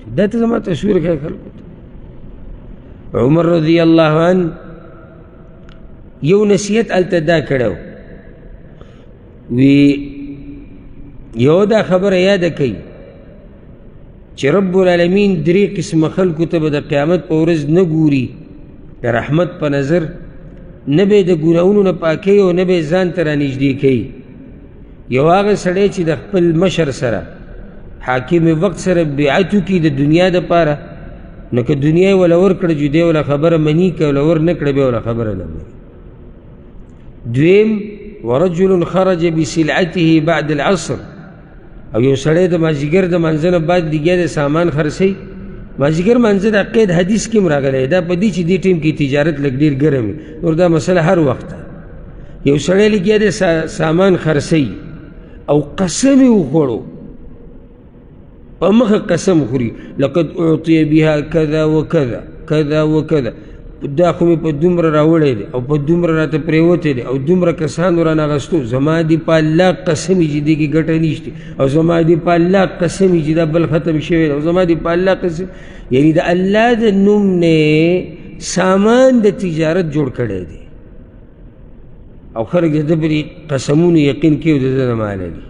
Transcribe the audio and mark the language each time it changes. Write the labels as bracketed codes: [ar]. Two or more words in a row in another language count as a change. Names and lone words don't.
[ps] دا ته زما تصویر ښیې خلکو ته. عمر [ar] رضی الله عنه [ps] یو نصیحت هلته دا کړی وی یو دا خبره یاده کوي چې [ar] رب العالمین [ps] درې قسمه خلکو ته به د قیامت په ورځ نه ګوري د رحمت په نظر، نه به یې د ګناهونو نه پاکوي او نه به یې ځان ته رانږدې کوي. یو هغه سړی چې د خپل مشر سره حاکم وقت سره بیعت وکړي د دنیا دپاره، نو که دنیا یې وله ورکړه چې دی وله خبره مني، که وله ور نه کړه بیا وله خبره نه مني. [ar] دویم ورجل خرج بسلعته بعد العصر، [ps] او یو سړی د مازدیګر د مانځه نه بعد لګیا د سامان خرڅوي. مازدیګر مانځه د قید حدیث کې هم راغلی دا په دې چې دې ټیم کې تجارت لږ ډېر ګرم وي، نور دا مسله هر وخت ده. یو سړی لګیا د سامان خرڅوي او قسم یې وخوړو، په مخه قسم خوري، [ar] لقد اعطي بها کذا وکذا کذا وکذا، [ps] دا خو مې په دومره راوړی دی او په دومره راته پرېوتی دی او دومره کسانو رانه اخیستو، زما دې په الله قسم وي چې دې کې ګټه نشته، او زما دې په الله قسم وي چې دا بل ختم شوی دی، او زما دې په الله قسم، یعنی د الله د نوم نه سامان د تجارت جوړ کړی دی او خلک د ده پرې قسمونو یقین کوي او د ده نه ماله دي.